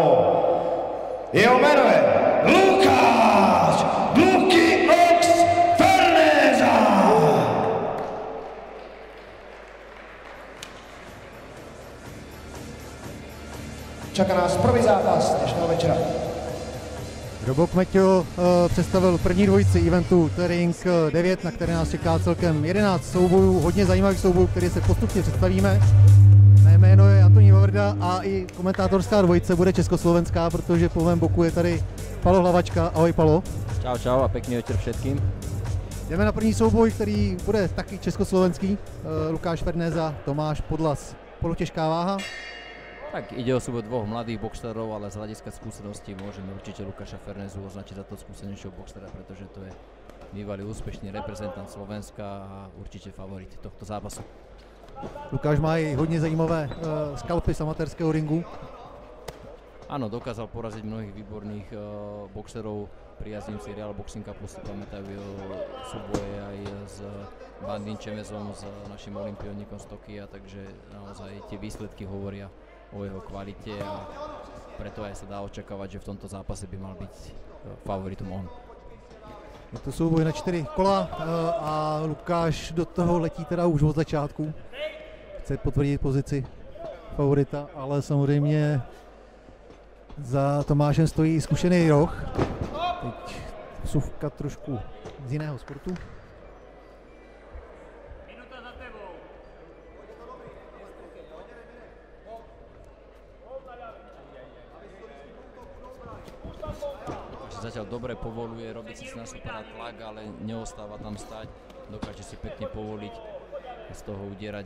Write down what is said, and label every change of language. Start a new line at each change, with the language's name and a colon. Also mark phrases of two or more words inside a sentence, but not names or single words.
Slovak: Jeho meno je Lukáš Luky Ox Fernéza. Čaká nás prvý zápas dnešného večera.
Czech: Robo Kmeťo představil první dvojici eventu The Ring 9, na které nás čeká celkem 11 soubojů, hodně zajímavých soubojů, které se postupně představíme. Mé jméno je Antonín Vavrda a i komentátorská dvojice bude československá, protože po mém boku je tady Palo Hlavačka. Ahoj Palo.
Slovak: Čau, čau a pekný večer všetkým.
Czech: Jdeme na první souboj, který bude taky československý. Lukáš Fernéza, Tomáš Podlas. Polotěžká váha?
Slovak: Tak ide o súboj dvoch mladých boxerov, ale z hľadiska skúsenosti môžeme určite Lukáša Fernézu označiť za to skúsenejšieho boxera, pretože to je bývalý úspešný reprezentant Slovenska a určite favorit tohto zápasu.
Czech: Lukáš má i hodně zajímavé skalpy z amatérského ringu.
Slovak: Áno, dokázal poraziť mnohých výborných boxerov. Priaznivci Real Boxing Cupu si pamätajú súboje aj s Bandin Čemezom, s našim olympioníkom z Tokia, takže naozaj tie výsledky hovoria o jeho kvalite a preto aj sa dá očakávať, že v tomto zápase by mal byť favoritom on.
Czech: Je to souboj na 4 kola a Lukáš do toho letí teda už od začátku. Chce potvrdit pozici favorita, ale samozřejmě za Tomášem stojí zkušený roh. Teď vsuvka trošku z jiného sportu.
Slovak: Zatiaľ dobre povoluje, robí si na supera tlak, ale neostáva tam stať, dokáže si pekne povoliť, z toho udierať.